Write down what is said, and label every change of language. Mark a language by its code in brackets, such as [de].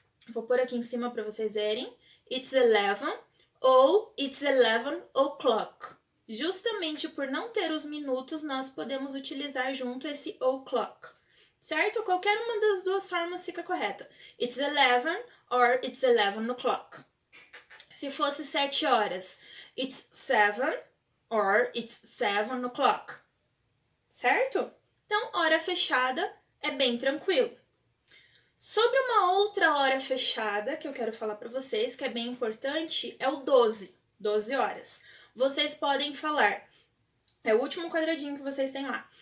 [pt] Vou pôr aqui em cima para vocês verem. [en] It's 11 ou It's 11 o'clock. [pt] Justamente por não ter os minutos, nós podemos utilizar junto esse o'clock. Certo? Qualquer uma das duas formas fica correta. [en] It's 11 or It's 11 o'clock. [pt] Se fosse 7 horas, [en] it's 7 or it's 7 o'clock. [pt] Certo? Então, hora fechada é bem tranquilo. Sobre uma outra hora fechada que eu quero falar para vocês, que é bem importante, é o 12. 12 horas. Vocês podem falar, é o último quadradinho que vocês têm lá.